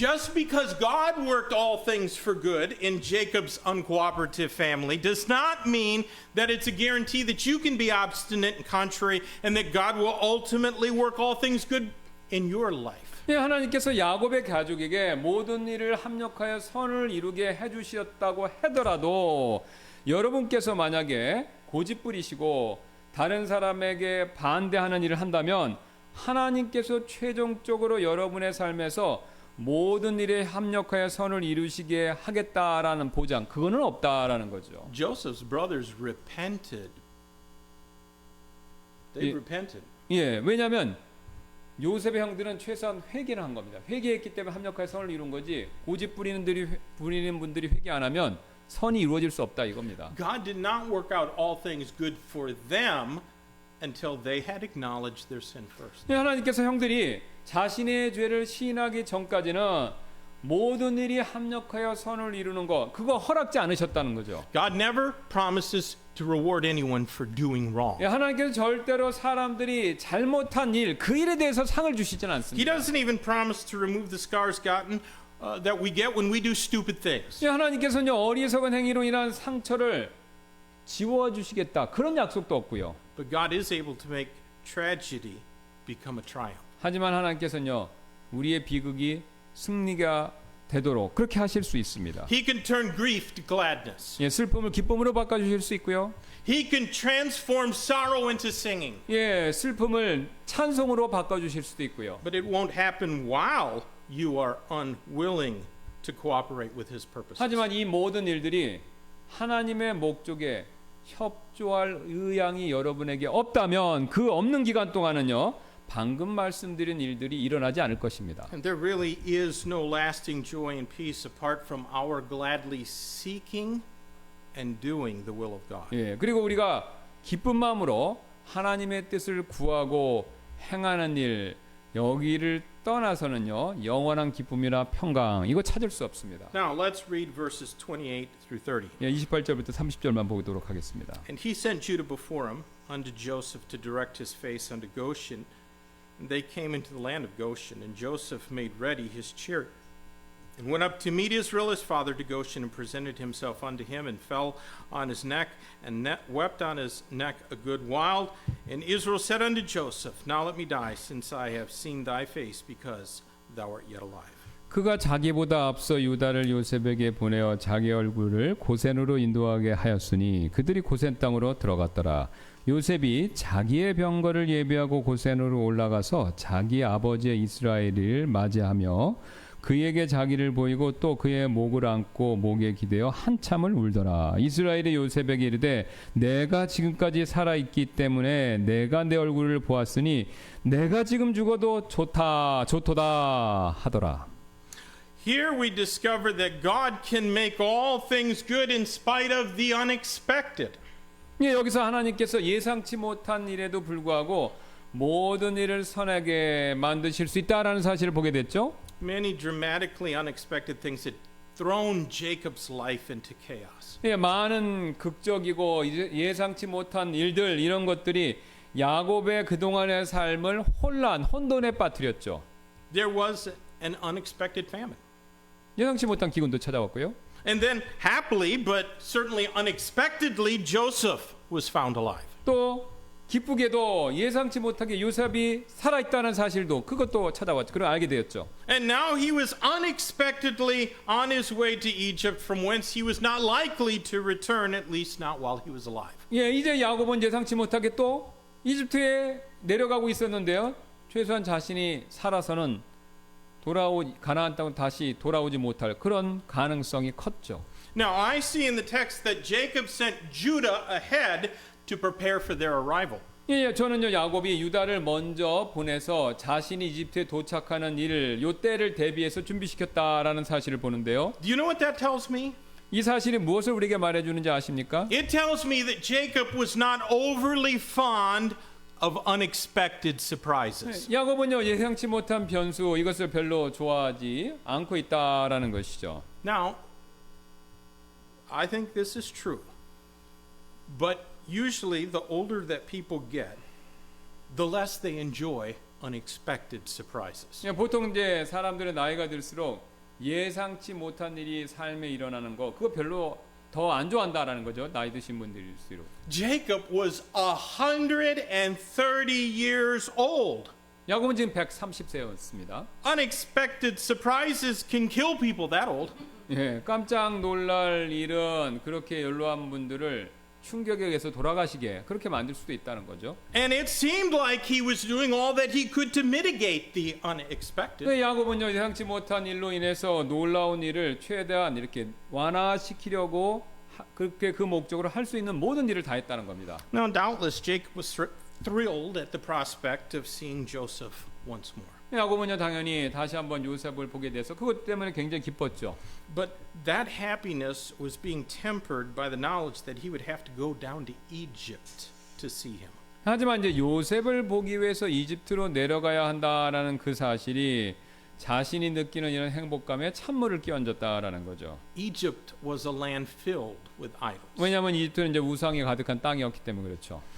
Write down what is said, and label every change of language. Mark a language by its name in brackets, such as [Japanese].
[English] Just because God worked all things for good in Jacob's uncooperative family does not mean that it's a guarantee that you can be obstinate and contrary and that God will ultimately work all things good in your life. [Korean] 예, 하나님께서 야곱의 가족에게 모든 일을 합력하여 선을 이루게 해주셨다고 하더라도 여러분께서 만약에 고집부리시고 다른 사람에게 반대하는 일을 한다면 하나님께서 최종적으로 여러분의 삶에서 모든 일에 합력하여 선을 이루시게 하겠다라는 보장, 그거는 없다라는 거죠. [English] Joseph's brothers repented. They repented. [Korean] 예, 왜냐하면 요셉의 형들은 최소한 회개를 한 겁니다. 회개했기 때문에 합력하여 선을 이룬 거지, 고집 부리는 분들이 회개 안 하면 선이 이루어질 수 없다 이겁니다. [English] God did not work out all things good for them until they had acknowledged their sin first. [Korean] 예, 하나님께서 형들이 자신의 죄를 시인하기 전까지는 모든 일이 합력하여 선을 이루는 거 그거 허락지 않으셨다는 거죠. [English] God never promises to reward anyone for doing wrong. [Korean] 예, 하나님께서 절대로 사람들이 잘못한 일, 그 일에 대해서 상을 주시진 [English] He [Korean] 않습니다. [English] doesn't even promise to remove the scars gotten that we get when we do stupid things. [Korean] 예, 하나님께서는 어리석은 행위로 인한 상처를 지워주시겠다 그런 약속도 없고요. [English] But God is able to make tragedy become a triumph. [Korean] 하지만 하나님께서는요, 우리의 비극이 승리가 되도록 그렇게 하실 수 있습니다. [English] He can turn grief to gladness. [Korean] 예, 슬픔을 기쁨으로 바꿔주실 수 있고요. [English] He can transform sorrow into singing. [Korean] 예, 슬픔을 찬송으로 바꿔주실 수도 있고요. [English] But it won't happen while you are unwilling to cooperate with His purposes. [Korean] 하지만 이 모든 일들이 하나님의 목적에 협조할 의향이 여러분에게 없다면 그 없는 기간 동안은요, 방금 말씀드린 일들이 일어나지 않을 것입니다. [English] And there really is no lasting joy and peace apart from our gladly seeking and doing the will of God. [Korean] 예, 그리고 우리가 기쁜 마음으로 하나님의 뜻을 구하고 행하는 일, 여기를 떠나서는요 영원한 기쁨이나 평강 이거 찾을 수 없습니다. [English] Now let's read verses 28 through 30. [Korean] 28절부터 30절만 보도록 하겠습니다. [English] And he sent Judah before him unto Joseph to direct his face unto Goshen. And they came into the land of Goshen, and Joseph made ready his chariot, and went up to meet Israel his father to Goshen, and presented himself unto him, and fell on his neck, and wept on his neck a good while. And Israel said unto Joseph, Now let me die, since I have seen thy face, because thou art yet alive. [Korean] 그가 자기보다 앞서 유다를 요셉에게 보내어 자기 얼굴을 고센으로 인도하게 하였으니 그들이 고센 땅으로 들어갔더라. 요셉이 자기의 병거를 예비하고 고센으로 올라가서 자기 아버지의 이스라엘을 맞이하며 그에게 자기를 보이고 또 그의 목을 안고 목에 기대어 한참을 울더라. 이스라엘이 요셉에게 이르되 내가 지금까지 살아있기 때문에 내가 내 얼굴을 보았으니 내가 지금 죽어도 좋도다 하더라. [English] Here we discover that God can make all things good in spite of the unexpected. [Korean] 예, 여기서 하나님께서 예상치 못한 일에도 불구하고 모든 일을 선하게 만드실 수 있다라는 사실을 보게 됐죠. [English] Many dramatically unexpected things had thrown Jacob's life into chaos. [Korean] 예, 많은 극적이고 예상치 못한 일들 이런 것들이 야곱의 그동안의 삶을 혼돈에 빠뜨렸죠. [English] There was an unexpected famine. [Korean] 예상치 못한 기근도 찾아왔고요. [English] And then happily, but certainly unexpectedly, Joseph was found alive. [Korean] 또 기쁘게도 예상치 못하게 요셉이 살아있다는 사실도 그것도 찾아왔죠. 그걸 알게 되었죠. [English] And now he was unexpectedly on his way to Egypt, from whence he was not likely to return, at least not while he was alive. [Korean] 예, 이제 야곱은 예상치 못하게 또 이집트에 내려가고 있었는데요. 최소한 자신이 살아서는 가나안 땅으로 다시 돌아오지 못할 그런 가능성이 컸죠. [English] Now I see in the text that Jacob sent Judah ahead to prepare for their arrival. [Korean] 예, 저는요 야곱이 유다를 먼저 보내서 자신이 이집트에 도착하는 일을 요 때를 대비해서 준비시켰다라는 사실을 보는데요. [English] Do you know what that tells me? [Korean] 이 사실이 무엇을 우리에게 말해주는지 아십니까? [English] It tells me that Jacob was not overly fond of unexpected surprises. [Korean] 야곱은요 예상치 못한 변수 이것을 별로 좋아하지 않고 있다라는 것이죠. [English] Now, I think this is true. But usually the older that people get, the less they enjoy unexpected surprises. [Korean] 보통 이제 사람들의 나이가 들수록 예상치 못한 일이 삶에 일어나는 거 그거 별로 더 안 좋아한다라는 거죠. 나이 드신 분들일수록. [English] Jacob was 130 years old. [Korean] 야곱은 지금 130세였습니다. [English] Unexpected surprises can kill people that old. [Korean] 예, 깜짝 놀랄 일은 그렇게 연로한 분들을 충격에 의해서 돌아가시게 그렇게 만들 수도 있다는 거죠. [English] And it seemed like he was doing all that he could to mitigate the unexpected. [Korean] 야곱은요 예상치 못한 일로 인해서 놀라운 일을 최대한 이렇게 완화시키려고 그렇게 그 목적으로 할 수 있는 모든 일을 다 했다는 겁니다. [English] Now, doubtless, Jacob was thrilled at the prospect of seeing Joseph once more. [Korean] 야곱은요 당연히 다시 한번 요셉을 보게 돼서 그것 때문에 굉장히 기뻤죠. [English] But that happiness was being tempered by the knowledge that he would have to go down to Egypt to see him. [Korean] 하지만 이제 요셉을 보기 위해서 이집트로 내려가야 한다라는 그 사실이 자신이 느끼는 이런 행복감에 찬물을 끼얹었다라는 거죠. [English] Egypt was a land filled with idols. [Korean] 왜냐하면 이집트는 이제 우상이 가득한 땅이었기 때문에 그렇죠.